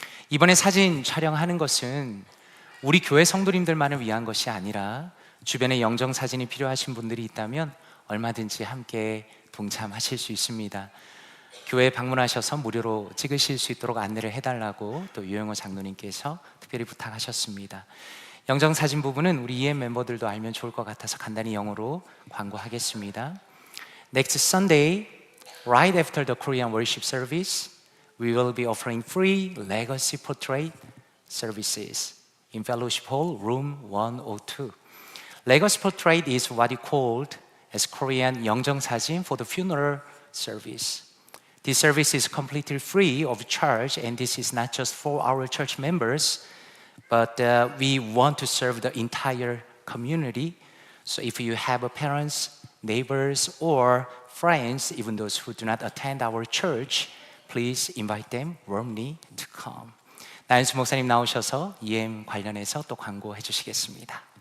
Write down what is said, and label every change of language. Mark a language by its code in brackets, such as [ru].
[ko] 이번에 사진 촬영하는 것은 우리 교회 성도님들만을 위한 것이 아니라 주변에 영정사진이 필요하신 분들이 있다면 얼마든지 함께 동참하실 수 있습니다. 교회에 방문하셔서 무료로 찍으실 수 있도록 안내를 해달라고 또 유영호 장로님께서 특별히 부탁하셨습니다. 영정사진 부분은 우리 EM 멤버들도 알면 좋을 것 같아서 간단히 영어로 광고하겠습니다. [en] Next Sunday, right after the Korean worship service, we will be offering free legacy portrait services in Fellowship Hall, room 102. Legacy portrait is what you called as Korean 영정사진 for the funeral service. This service is completely free of charge, and this is not just for our church members, but we want to serve the entire community. So if you have parents, neighbors, or friends, even those who do not attend our church, please invite them warmly to come. [ko] 나연수 목사님 나오셔서 EM 관련해서 또 광고해 주시겠습니다.